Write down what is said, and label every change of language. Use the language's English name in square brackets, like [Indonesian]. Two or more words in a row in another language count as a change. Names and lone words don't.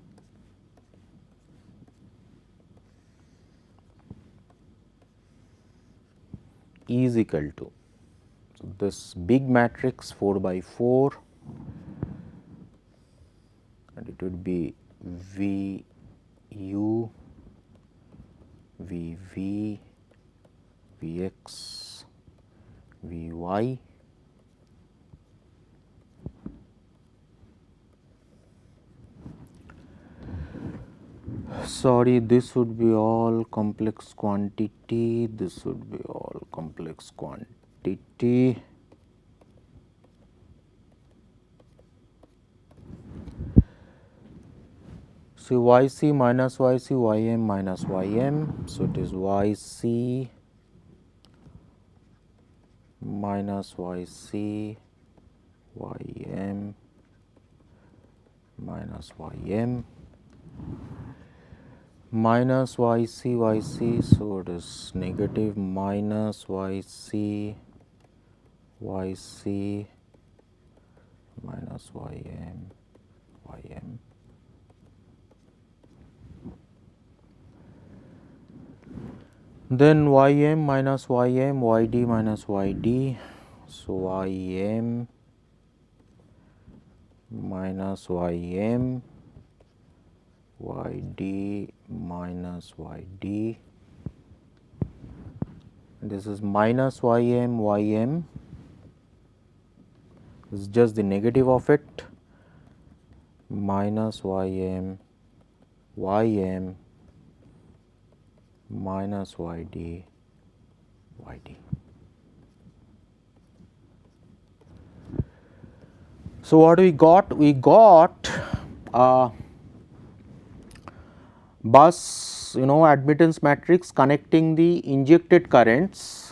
[English] is equal to, so this big matrix 4 by 4, and it would be v u, v v, v x, v y, sorry, this would be all complex quantity, this would be all complex quantity. So, y c minus y c, y m minus y m. So, it is y c minus y c, y m minus y m. minus yc, so it is negative minus yc minus ym. Then ym minus ym, yd minus yd, so ym minus ym, yd minus yd, this is minus ym, this is just the negative of it, minus ym minus yd. So, what we got? We got bus admittance matrix connecting the injected currents.